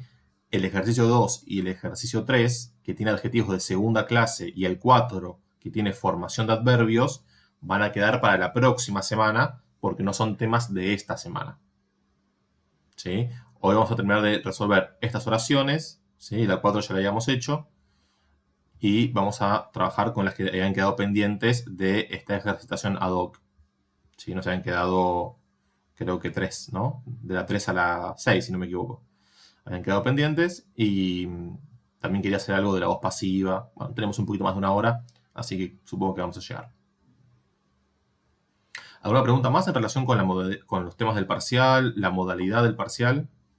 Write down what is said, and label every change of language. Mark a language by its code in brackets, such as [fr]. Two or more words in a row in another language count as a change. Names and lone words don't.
[es] El ejercicio 2 y el ejercicio 3, que tiene adjetivos de segunda clase, y el 4, que tiene formación de adverbios, van a quedar para la próxima semana, porque no son temas de esta semana. ¿Sí? Hoy vamos a terminar de resolver estas oraciones, ¿sí? La 4 ya la habíamos hecho, y vamos a trabajar con las que hayan quedado pendientes de esta ejercitación [la] ad hoc. [es] ¿Sí? Nos habían quedado, creo que 3, ¿no? De la 3 a la 6, si no me equivoco. Habían quedado pendientes, y también quería hacer algo de la voz pasiva. Bueno, tenemos un poquito más de una hora, así que supongo que vamos a llegar. ¿Alguna pregunta más en relación con los temas del parcial, la modalidad del parcial?